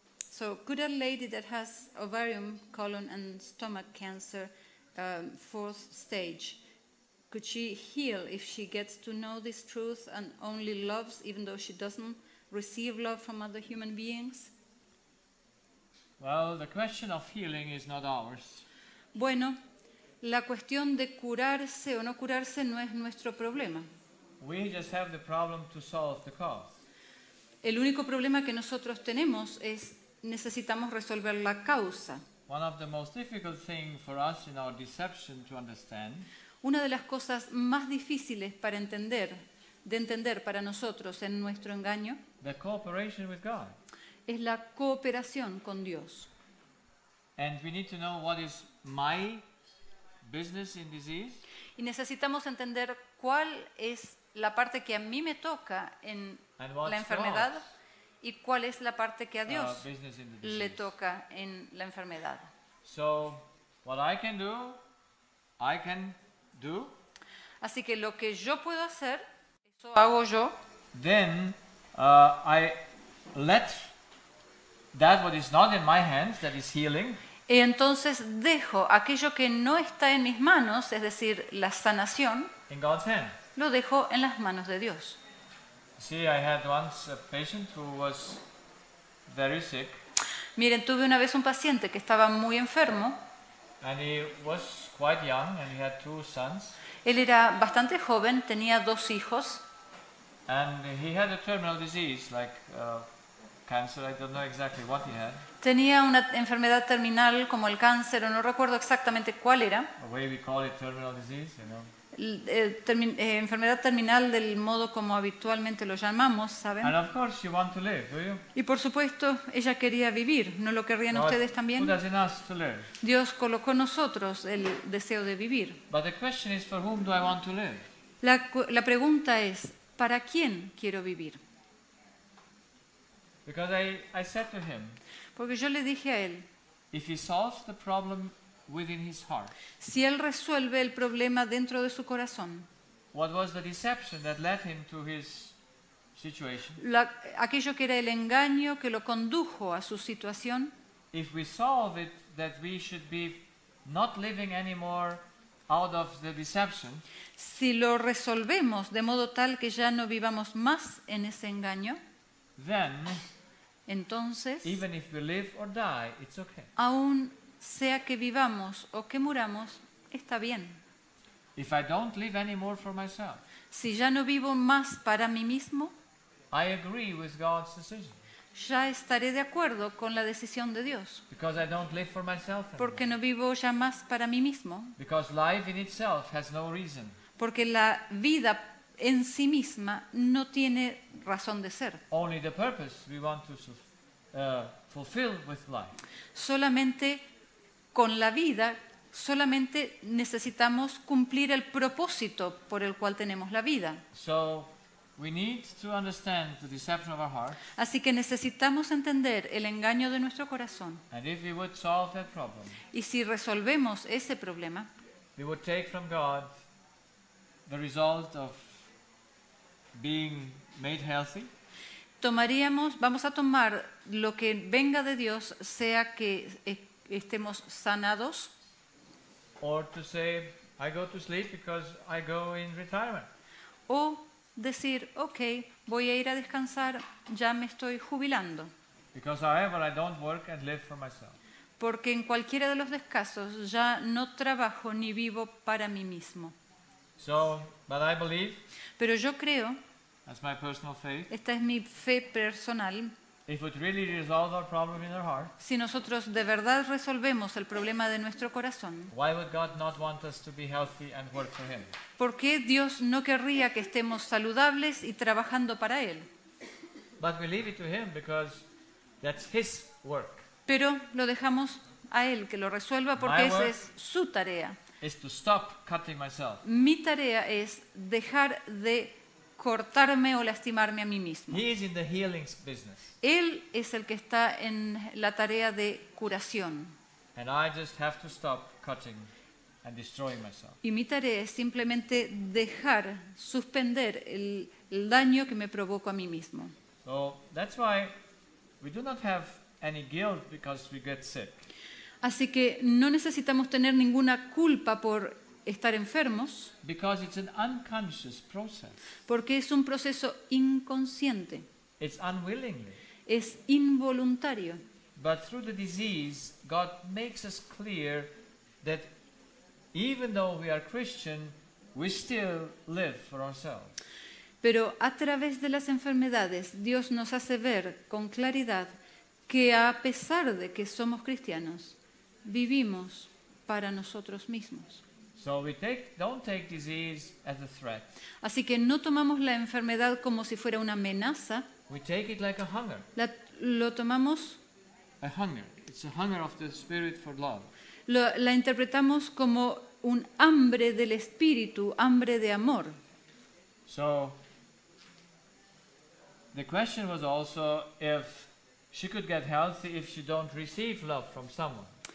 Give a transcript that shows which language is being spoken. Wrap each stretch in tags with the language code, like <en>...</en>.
<en>So could a lady that has ovarium, colon and stomach cancer, 4th stage, could she heal if she gets to know this truth and only loves even though she doesn't receive love from other human beings? Well, the question of healing is not ours.</en> <es>Bueno, la cuestión de curarse o no curarse no es nuestro problema.</es> <en>We just have the problem to solve the cause.</en> <es>El único problema que nosotros tenemos es necesitamos resolver la causa.</es> <en>One of the most difficult things for us in our deception to understand</en> <es>Una de las cosas más difíciles de entender para nosotros en nuestro engaño</es> <en>the cooperation with God.</en> <es>es la cooperación con Dios.</es> <en>And we need to know what is my business in disease</en> <es>Y necesitamos entender cuál es la parte que a mí me toca en</es> <en>and what's</en> <es>la enfermedad</es> <en>God's,</en> <es>y cuál es la parte que a Dios</es> <en>business in the</en> <es>le</es> <en>disease.</en> <es>toca en la enfermedad.</es> <en>So what I can do,</en> <es>Así que lo que yo puedo hacer, eso hago yo.</es> <en>then I let that what is not in my hands, that is healing,</en> <es>Y entonces dejo aquello que no está en mis manos, es decir, la sanación,</es> <en>in God's hand.</en> <es>lo dejo en las manos de Dios.</es> <en>See, I had once a patient who was very sick,</en> <es>Miren, tuve una vez un paciente que estaba muy enfermo.</es> <en>and he was quite young, and he had 2 sons,</en> <es>Él era bastante joven, tenía 2 hijos.</es> <en>and he had a terminal disease like cancer. I don't know exactly what he had.</en> <es>Tenía una enfermedad terminal como el cáncer, o no recuerdo exactamente cuál era.</es> <en>The way we call it terminal disease, you know.</en> <es>Enfermedad terminal del modo como habitualmente lo llamamos, ¿saben?</es> <en>And of course you want to live, do you?</en> <es>Y por supuesto, ella quería vivir, ¿no lo querrían</es> <en>God</en> <es>ustedes</es> <en>put</en> <es>también?</es> <en>us in us to live.</en> <es>Dios colocó en nosotros el deseo de vivir.</es> <en>But the question is, for whom do I want to live?</en> <es>La pregunta es, ¿para quién quiero vivir?</es> <en>Because I said to him,</en> <es>Porque yo le dije a él,</es> <en>if he solves the problem within his heart,</en> <es>si él resuelve el problema dentro de su corazón,</es> <en>what was the deception that led him to his situation?</en> <es>aquello que era el engaño que lo condujo a su situación,</es> <en>If we solve it, that we should be not living anymore out of the deception,</en> <es>si lo resolvemos de modo tal que ya no vivamos más en ese engaño,</es> <en>then</en> <es>entonces,</es> <en>even if we live or die, it's okay.</en> <es>aún sea que vivamos o que muramos, está bien.</es> <en>If I don't live anymore for myself,</en> <es>Si ya no vivo más para mí mismo,</es> <en>I agree with God's decision.</en> <es>Ya estaré de acuerdo con la decisión de Dios,</es> <en>Because I don't live for myself</en> <es>porque</es> <en>anymore.</en> <es>no vivo ya más para mí mismo,</es> <en>Because life in itself has no reason.</en> <es>porque la vida en sí misma no tiene razón de ser.</es> <en>Only the purpose we want to fulfill with life.</en> <es>Solamente con la vida, solamente necesitamos cumplir el propósito por el cual tenemos la vida.</es> <en>So we need to understand the deception of our heart.</en> <es>Así que necesitamos entender el engaño de nuestro corazón.</es> <en>And if we would solve that problem,</en> <es>Y si resolvemos ese problema,</es> <en>we would take from God the result of being made healthy,</en> <es>vamos a tomar lo que venga de Dios, sea que estemos sanados,</es> <en>or to say, I go to sleep because I go in retirement.</en> <es>o decir, ok, voy a ir a descansar, ya me estoy jubilando.</es> <en>Because however, I don't work and live for myself.</en> <es>Porque en cualquiera de los casos ya no trabajo ni vivo para mí mismo.</es> <en>So, but I believe,</en> <es>Pero yo creo,</es> <en>that's my personal faith,</en> <es>esta es mi fe personal,</es> <en>if it really resolve our problem in our heart,</en> <es>si nosotros de verdad resolvemos el problema de nuestro corazón,</es> <en>why would God not want us to be healthy and work for Him?</en> <es>¿por qué Dios no querría que estemos saludables y trabajando para Él?</es> <en>But we leave it to Him because that's His work.</en> <es>Pero lo dejamos a Él que lo resuelva porque</es> <en>My</en> <es>esa</es> <en>work</en> <es>es su tarea.</es> <en>is to stop cutting myself.</en> <es>Mi tarea es dejar de cortarme o lastimarme a mí mismo.</es> <en>He is in the healing business.</en> <es>Él es el que está en la tarea de curación.</es> <en>And I just have to stop cutting and destroying myself.</en> <es>Y mi tarea es simplemente dejar, suspender el daño que me provoco a mí mismo.</es> <en>So that's why we do not have any guilt because we get sick.</en> <es>Así que no necesitamos tener ninguna culpa por estar enfermos,</es> <en>Because it's an unconscious process.</en> <es>porque es un proceso inconsciente,</es> <en>It's unwillingly.</en> <es>es involuntario.</es> <en>But through the disease, God makes us clear that even though we are Christian, we still live for ourselves.</en> <es>Pero a través de las enfermedades, Dios nos hace ver con claridad que a pesar de que somos cristianos, vivimos para nosotros mismos.</es> <en>So we don't take disease as a threat.</en> <es>Así que no tomamos la enfermedad como si fuera una amenaza,</es> <en>We take it like a hunger.</en> <es>lo tomamos,</es> <en>A hunger. It's a hunger of the Spirit for love.</en> <es>la interpretamos como un hambre del espíritu, hambre de amor.</es> <en>So the question was also if she could get healthy if she don't receive love from someone.</en>